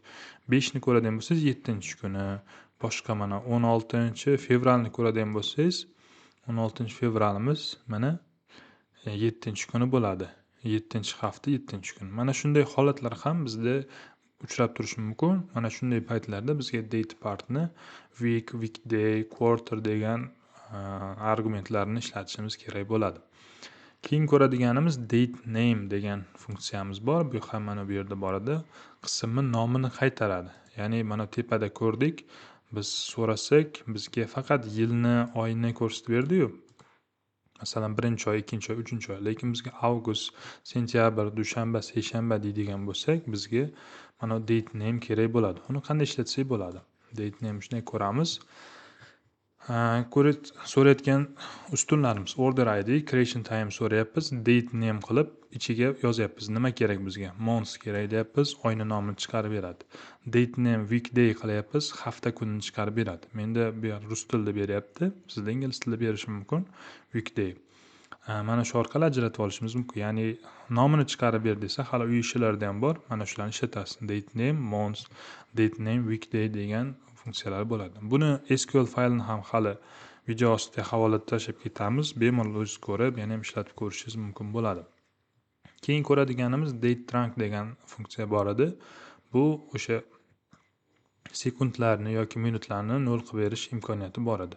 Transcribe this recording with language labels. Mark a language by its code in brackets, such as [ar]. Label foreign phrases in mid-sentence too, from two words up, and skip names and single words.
[uz] 5ni ko'radigan bo'lsangiz 7-kuni. Boshqa mana 16-fevralni ko'radigan bo'lsangiz, 16-fevralimiz mana 7-kuni bo'ladi. 7-hafta, 7-kun. Mana shunday holatlar ham bizda uchrab turishi mumkin. Mana shunday paytlarda bizga [en] date partni week, weekday, quarter [uz] degan argumentlarni ishlatishimiz kerak bo'ladi. Keyin ko'radiganimiz [en] date name [uz] degan funksiyamiz bor. Bu ham mana bu yerda bor edi. Qismni nomini qaytaradi. Ya'ni mana tepada ko'rdik. Biz so'rasak, bizga faqat yilni, oyni ko'rsatib berdi-yu. Masalan, birinchi oy, ikkinchi oy, uchinchi oy. Lekin bizga avgust, sentyabr, dushanba, seshanba deydigan bo'lsak, bizga mana [en] date name [uz] kerak bo'ladi. Uni qanday ishlatsak bo'ladi? [en] Date name [uz] shunday ko'ramiz. So'rayotgan ustunlarimiz [en] order ID, creation time [uz] so'rayapmiz, date name qilib ichiga yozyapmiz. Nima kerak bizga? Month kerak deyapmiz, oyni nomini chiqarib beradi. [en] Date name weekday [uz] qilyapmiz, hafta kunini chiqarib beradi. Menda bu yer rus tilida beryapti, sizda ingliz tilida berishi mumkin. Weekday. Mana shu orqali ajratib olishimiz mumkin. Ya'ni nomini chiqarib ber desa, hali uy ishilarida ham bor. Mana shularni ishlatasiz. [en] Date name, month, date name, weekday [uz] degan funksiyalar bo'ladi. Buni SQL faylini ham hali video ostiga havolada tashlab ketamiz. Bemalol o'zingiz ko'rib, yana ham ishlatib ko'rishingiz mumkin bo'ladi. Keyin ko'radiganimiz [en] date trunk [uz] degan funksiya bor edi. Bu o'sha sekundlarni yoki minutlarni nol qilib berish imkoniyati bor edi.